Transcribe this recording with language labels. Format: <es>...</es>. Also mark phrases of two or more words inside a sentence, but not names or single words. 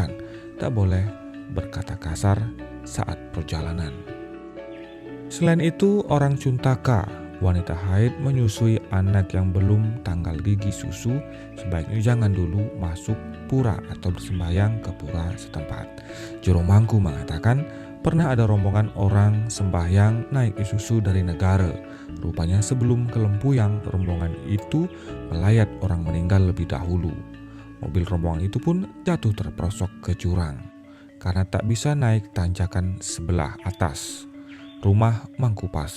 <id>Tak boleh berkata kasar saat perjalanan. Selain itu, orang Cuntaka, wanita haid menyusui anak yang belum tanggal gigi susu, sebaiknya jangan dulu masuk pura atau bersembahyang ke pura setempat. Jero Mangku mengatakan, pernah ada rombongan orang sembahyang naik Isuzu dari negara. Rupanya sebelum ke Lempuyang, rombongan itu melayat orang meninggal lebih dahulu. Mobil rombongan itu pun jatuh terperosok ke jurang karena tak bisa naik tanjakan sebelah atas rumah Mangku Pasek.</id>